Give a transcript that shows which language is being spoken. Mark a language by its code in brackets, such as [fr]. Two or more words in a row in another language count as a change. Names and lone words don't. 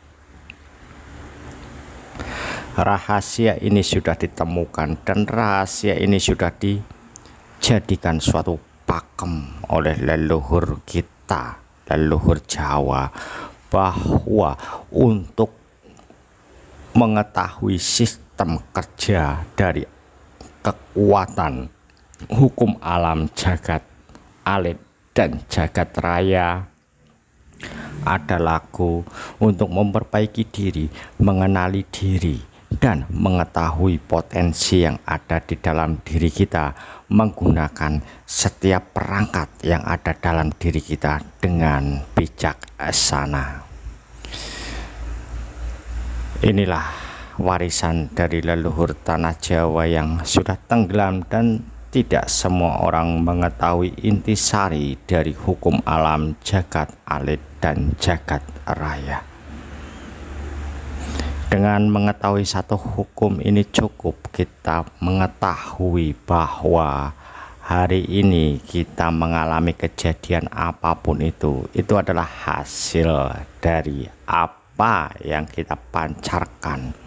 [id] Rahasia ini sudah ditemukan dan rahasia ini sudah dijadikan suatu pakem oleh leluhur kita, leluhur Jawa, bahwa untuk mengetahui sistem kerja dari kekuatan hukum alam jagat alit dan jagat raya, ada lagu untuk memperbaiki diri, mengenali diri, dan mengetahui potensi yang ada di dalam diri kita, menggunakan setiap perangkat yang ada dalam diri kita dengan bijaksana. Inilah warisan dari leluhur tanah Jawa yang sudah tenggelam, dan tidak semua orang mengetahui intisari dari hukum alam jagat alit dan jagat raya. Dengan mengetahui satu hukum ini cukup kita mengetahui bahwa hari ini kita mengalami kejadian apapun itu adalah hasil dari apa yang kita pancarkan.